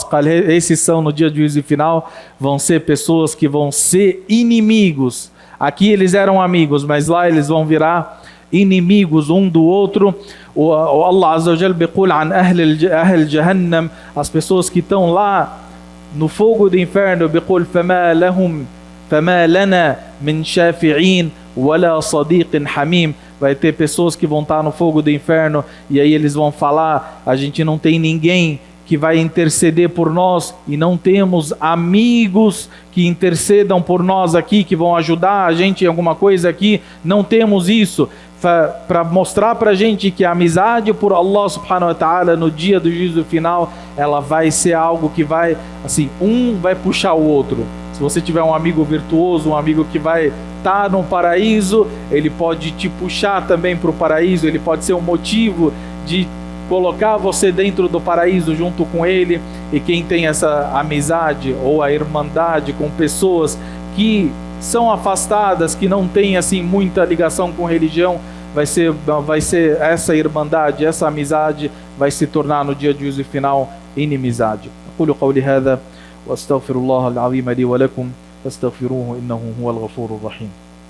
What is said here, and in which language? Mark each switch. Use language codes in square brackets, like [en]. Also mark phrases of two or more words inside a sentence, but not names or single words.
[pt] Esses são, no dia do juízo final, vão ser pessoas que vão ser inimigos. Aqui eles eram amigos, mas lá eles vão virar inimigos um do outro. [ar] O الله عز وجل بيقول عن أهل جهنم, [pt] as pessoas que estão lá no fogo do inferno, [ar] بيقول فما لنا من شافعين ولا صديق حميم. [pt] Vai ter pessoas que vão estar no fogo do inferno e aí eles vão falar, a gente não tem ninguém que vai interceder por nós e não temos amigos que intercedam por nós aqui, que vão ajudar a gente em alguma coisa aqui, não temos isso. Para mostrar para a gente que a amizade por Allah [ar] سبحانه وتعالى [pt] no dia do juízo final, ela vai ser algo que vai, assim, um vai puxar o outro. Se você tiver um amigo virtuoso, um amigo que vai estar no paraíso, ele pode te puxar também para o paraíso, ele pode ser um motivo de colocar você dentro do paraíso junto com ele. E quem tem essa amizade ou a irmandade com pessoas que são afastadas, que não têm assim muita ligação com religião, vai ser essa irmandade, essa amizade vai se tornar no dia de juízo final inimizade. [ar] أقول قولي هذا وأستغفر الله العظيم لي ولكم فاستغفروه إنه هو الغفور الرحيم.